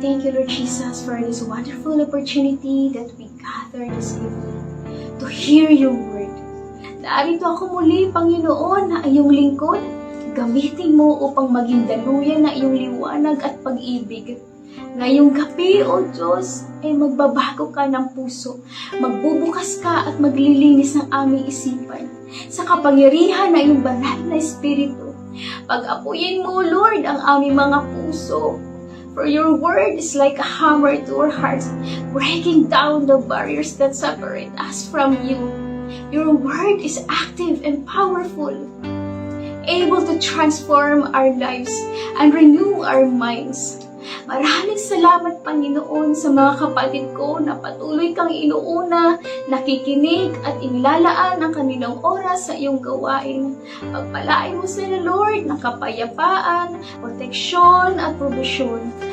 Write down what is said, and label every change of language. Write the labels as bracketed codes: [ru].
[en] Thank you, Lord Jesus, for this wonderful opportunity that we gather this evening to hear your word. [tl] Narito ako muli, Panginoon, na iyong lingkod. Gamitin mo upang maging daluyan na iyong liwanag at pag-ibig. Ngayong gabi, O Diyos, ay magbabago ka ng puso. Magbubukas ka at maglilinis ng aming isipan sa kapangyarihan ng iyong banal na Espiritu. Pag-apuyin mo, Lord, ang aming mga puso. [en] For your word is like a hammer to our hearts, breaking down the barriers that separate us from you. Your word is active and powerful, able to transform our lives and renew our minds. [tl] Maraming salamat, Panginoon, sa mga kapatid ko na patuloy kang inuuna, nakikinig at inilalaan ang kanilang oras sa iyong gawain. Pagpalain mo sila, Lord, ng kapayapaan, proteksyon at probusyon.